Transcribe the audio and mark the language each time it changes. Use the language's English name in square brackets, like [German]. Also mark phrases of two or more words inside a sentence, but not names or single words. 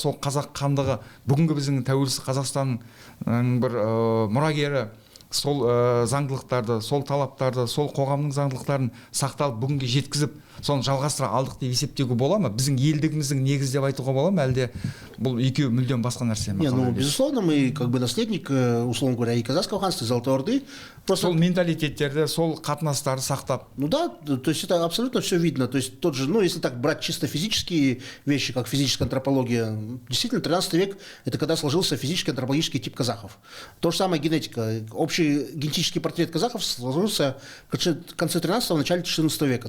[Kazakh] Сол қазақ хандығы бүгінгі біздің тәуелсіз Қазақстанның бір мұрагері сол заңдылықтарды, сол талаптарды, сол қоғамның заңдылықтарын сақталып бүгінге жеткізіп, соны жалғастыра алдық деп есептеуге бола ма? Біздің елдігіміздің негізі деп айтуға бола ма? Әлде бұл екеуі мүлдем басқа нәрсе ме? [Russian] Не, ну, безусловно, мы как бы наследник, условно говоря, и Казахского ханства, и Золотой Орды. Просто... [Kazakh] Сол менталитеттерді, сол қатынастарды сақтап. [Russian] Ну да, то есть это абсолютно все видно. То есть тот же, ну, если так брать чисто физические вещи, как физическая антропология, действительно, 13 век – это когда сложился физический антропологический тип казахов. То же самое генетика. Общий генетический портрет казахов сложился в конце 13-го, начале 14 века.